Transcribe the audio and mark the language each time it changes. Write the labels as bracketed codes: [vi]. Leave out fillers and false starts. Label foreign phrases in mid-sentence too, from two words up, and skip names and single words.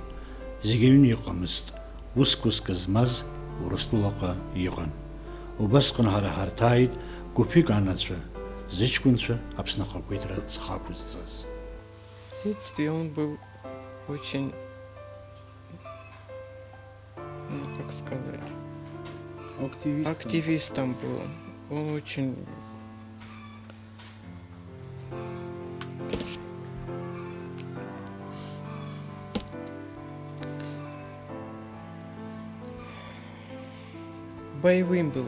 [ab] Зегьы аҩны иҟамызт, уск змаз Урыстәылаҟа иҟан. Убасҟан ҳара ҳарҭааит гәыԥҩык анацәа, зыҷкәынцәа Аԥсны ахақәиҭра зхақәызҵаз. [ru] В детстве он был очень ну, как сказать, Активистом. активистом был. Он очень... боевым был.